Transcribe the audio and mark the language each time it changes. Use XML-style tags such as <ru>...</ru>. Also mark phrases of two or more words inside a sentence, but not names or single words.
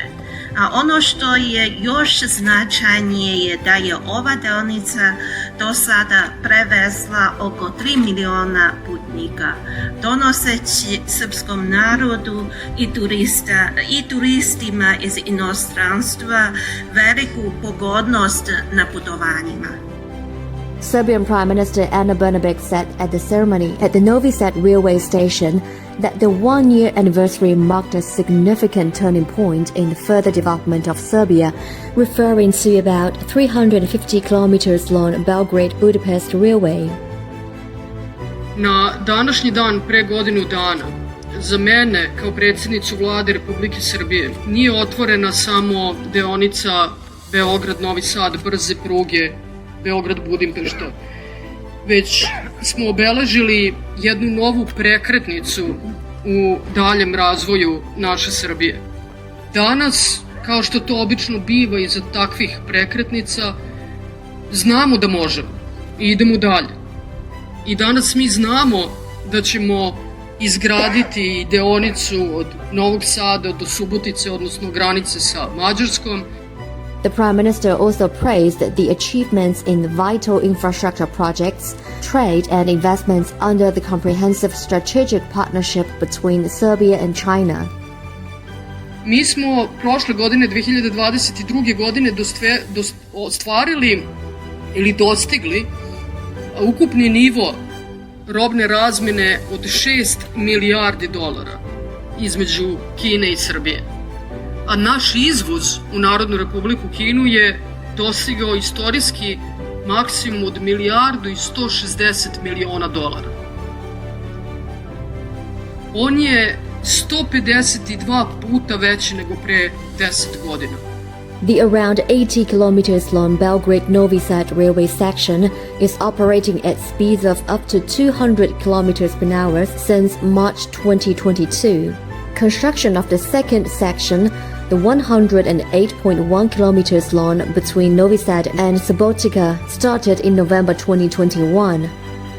<sr>A ono što je još značajnije je da je ova deonica do sada prevezla oko 3 miliona putnika, donoseći srpskom narodu I turistima iz inostranstva veliku pogodnost na putovanjima.</sr> <en>Serbian Prime Minister Ana Brnabić said at the ceremony at the Novi Sad railway station that the one-year anniversary marked a significant turning point in the further development of Serbia, referring to about 350 kilometers long Belgrade-Budapest railway.</en> <sr>Na današnji dan pre godinu dana, za mene kao predsjednicu Vlade Republike Srbije, nije otvorena samo deonica Beograd-Novi Sad brze pruge Beograd-Budimpešta, već smo obeležili jednu novu prekretnicu u daljem razvoju naše Srbije. Danas, kao što to obično biva iza takvih prekretnica, znamo da možemo I idemo dalje. I danas mi znamo da ćemo izgraditi deonicu od Novog Sada do Subotice, odnosno granice sa Mađarskom.</sr> <en>The Prime Minister also praised the achievements in vital infrastructure projects, trade and investments under the comprehensive strategic partnership between Serbia and China.</en> <sr>Mi smo prošle godine, 2022. godine, ostvarili ili dostigli ukupni nivo robne razmene od 6 milijardi dolara između Kine I Srbije. A naš izvoz u Narodnu Republiku Kinu je dostigao istorijski maksimum od milijardu I 160 miliona dolara. On je 152 puta veći nego pre 10 godina.</sr> <en>The around 80 kilometers long Belgrade-Novi Sad railway section is operating at speeds of up to 200 kilometers per hour since March 2022. Construction of the second section, the 108.1 kilometers long between Novi Sad and Subotica, started in November 2021.</en>